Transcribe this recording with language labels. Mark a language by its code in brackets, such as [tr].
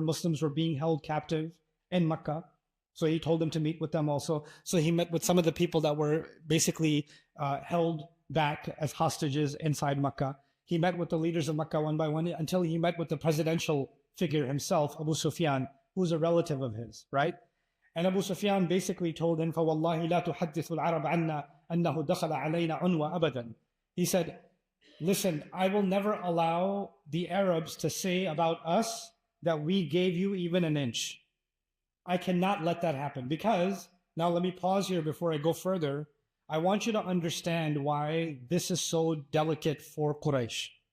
[en] Muslims were being held captive in Makkah. So he told them to meet with them also. So he met with some of the people that were basically held back as hostages inside Makkah. He met with the leaders of Makkah one by one until he met with the presidential figure himself, Abu Sufyan, who's a relative of his, right? And Abu Sufyan basically told him, [ar] فَوَاللَّهِ لَا تُحَدِّثُ الْعَرَبَ عَنَّا أَنَّهُ دَخَلَ عَلَيْنَا عُنْوَ أَبَدًا. [en] He said, listen, I will never allow the Arabs to say about us that we gave you even an inch. I cannot let that happen because, now let me pause here before I go further. I want you to understand why this is so delicate for Quraysh.